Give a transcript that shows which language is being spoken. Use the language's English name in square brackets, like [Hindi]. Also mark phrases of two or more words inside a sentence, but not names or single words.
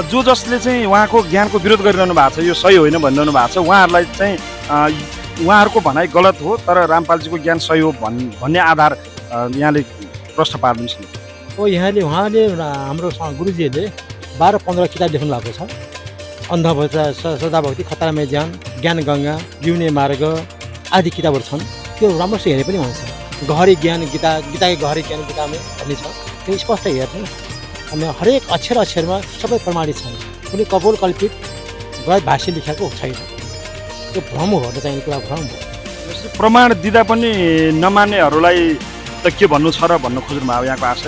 [Nepali] जो जसले चाहिँ उहाँको ज्ञानको विरोध गरिरहनु भएको छ, यो सही होइन भनिरहनु भएको छ, उहाँहरूलाई चाहिँ उहाँहरूको भनाइ गलत हो तर रामपालजीको ज्ञान सही हो भन्ने आधार यहाँले प्रश्न पार्नुहोस् न। उहाँले हाम्रो गुरुजीहरूले 12-15 किताब लेख्नु भएको छ। अन्धभक्त, सदाभक्ति, खतरामय ज्ञान, ज्ञान गङ्गा, जिउने मार्ग आदि किताबहरू छन्। त्यो राम्रोसँग हेरे पनि हुन्छ। गहरी ज्ञान गीताकै गहरी ज्ञान गीतामै भन्ने छ, त्यो स्पष्ट हेर्नु। अनि हरेक अक्षरमा सबै प्रमाणित छन्। कुनै कपोल कल्पित गलत भाष्य लेखेको छैन। त्यो भ्रम हो, चाहिने कुरा भ्रम हो। प्रमाण दिँदा पनि नमान्नेहरूलाई त के भन्नु छ र भन्नु खोज्नु भयो यहाँको आशय